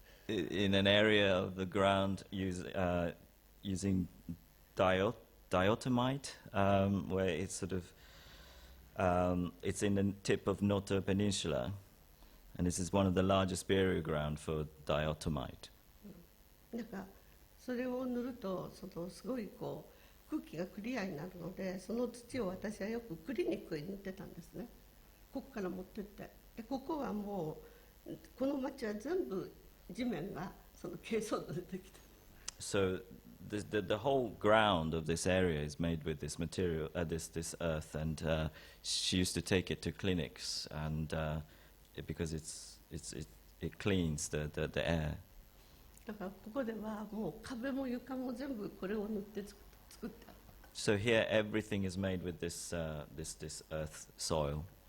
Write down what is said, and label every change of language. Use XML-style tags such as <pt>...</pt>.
<en>in an area of the ground using diatomite, where it's sort of it's in the tip of Noto Peninsula, and this is one of the largest burial ground for diatomite.</en> <ja>なんかそれを塗るとすごいこう空気がクリアになるので、その土を私はよくクリニックに塗ってたんですね。ここから持ってって、でここはもうこの町は全部地面がその珪藻土でできてる。</ja> <en>So the whole ground of this area is made with this material, this earth, and she used to take it to clinics, and because it cleans the air.</en> <ja>だからここではもう壁も床も全部これを塗って作ってある。</ja> <en>So here everything is made with this earth soil.</en>